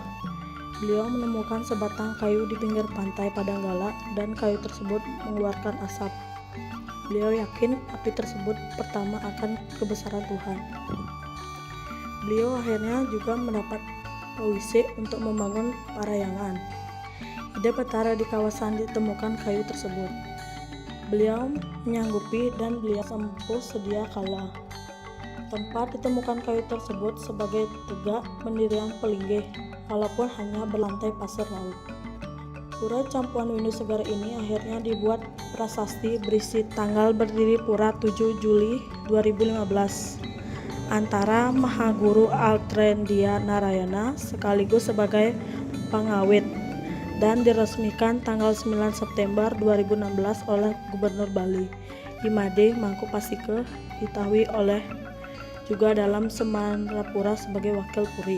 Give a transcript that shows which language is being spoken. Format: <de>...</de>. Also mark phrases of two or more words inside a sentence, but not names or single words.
<id>Beliau menemukan sebatang kayu di pinggir pantai Padang Gala dan kayu tersebut mengeluarkan asap. Beliau yakin api tersebut pertama akan kebesaran Tuhan. Beliau akhirnya juga mendapat wisik untuk membangun parayangan. Ide Betara di kawasan ditemukan kayu tersebut. Beliau menyanggupi dan beliau sempuh sedia kala. Tempat ditemukan kayu tersebut sebagai tegak pendirian Pelinggih, walaupun hanya berlantai pasir laut. Pura Campuan Windu Segara ini akhirnya dibuat prasasti berisi tanggal berdiri pura 7 Juli 2015 antara Mahaguru Altrendia Narayana sekaligus sebagai pengawit, dan diresmikan tanggal 9 September 2016 oleh Gubernur Bali, Imade Mangku Pasike, diketahui oleh juga dalam Semarapura sebagai Wakil Puri.</id>